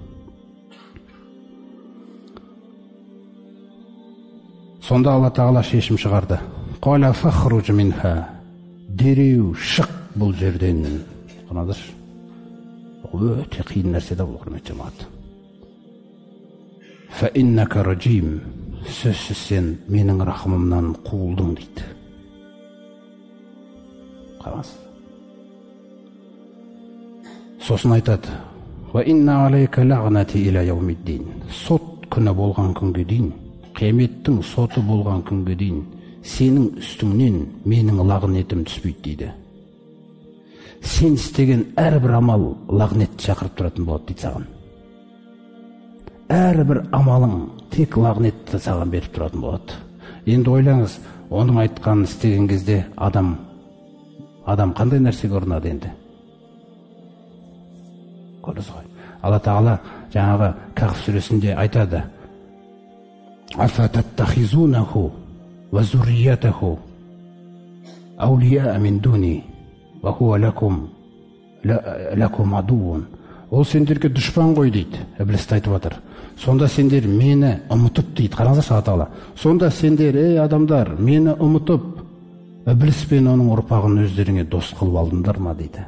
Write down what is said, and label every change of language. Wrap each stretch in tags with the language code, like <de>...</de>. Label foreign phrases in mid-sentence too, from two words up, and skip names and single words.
<kk>Сонда Алла Тағала шешім шығарды.</kk> <ar>قال فاخرج منها,</ar> <kk>дереу шық бұл жерден. Қанадыршы, өте қиын нәрсе да бұл, құрметті жамағат.</kk> <ar>فإنك رجيم,</ar> <kk>сөзсіз сен менің рахымымнан қуылдың дейді. Қараңыз. Сосын айтады:</kk> <ar>وإن عليك لعنتي إلى يوم الدين.</ar> <kk>Сот күні болған күнге дейін, қияметтің соты болған күнге дейін сенің үстіңнен менің лағнетім түспейді дейді. Сен істеген әрбір амал лағнетті шақырып тұратын болады дейді саған. Әрбір амалың тек лағнетті саған беріп тұратын болады. Енді ойлаңыз, оның айтқанын істеген кезде адам қандай нәрсеге ұрынады енді? Көрдіңіз ғой. Алла Тағала жаңағы Кахф сүресінде айтады:</kk> <ar>أفتتخذونه وذريته أولياء من دوني وهو لكم عدو.</ar> <kk>Ол сендерге дұшпан ғой дейді, Іблісті айтып жатыр. Сонда сендер мені ұмытып дейді. Қараңыздаршы, Алла Тағала. Сонда сендер, ей адамдар, мені ұмытып, Ібліс пен оның ұрпағын өздеріңе дос қылып алдыңдар ма дейді.</kk>